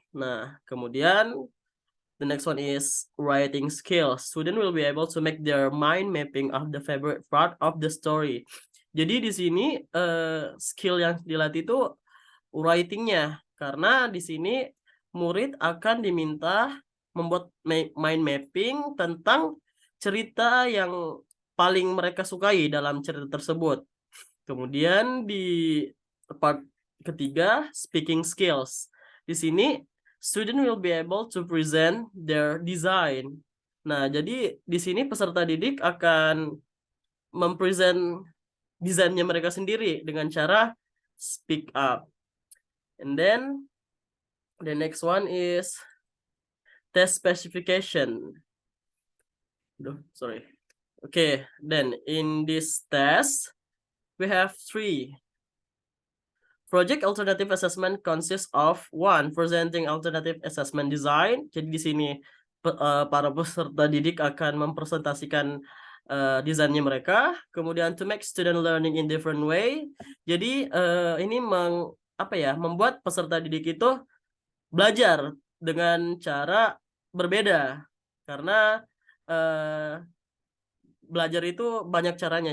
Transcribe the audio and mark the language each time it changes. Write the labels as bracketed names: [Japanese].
[Indonesian] Nah, kemudian [English] the next one is writing skills. Student will be able to make their mind mapping of the favorite part of the story. [Indonesian] Jadi di sini skill yang dilatih itu writingnya, karena di sini murid akan diminta membuat mind mapping tentang cerita yang paling mereka sukai dalam cerita tersebut. Kemudian di part ketiga, speaking skills. Di sini [English] student will be able to present their design. [Indonesian] Nah, jadi di sini peserta didik akan mempresent desainnya mereka sendiri dengan cara speak up. [English] And then the next one is test specification. Sorry. Okay, then in this test, we have 3. Project alternative assessment consists of 1. Presenting alternative assessment design. [Indonesian] Jadi di sini para peserta didik akan mempresentasikan desainnya mereka. Kemudian [English] to make student learning in different way. [Indonesian] Jadi ini membuat peserta didik itu belajar dengan cara berbeda. Karena belajar itu banyak caranya.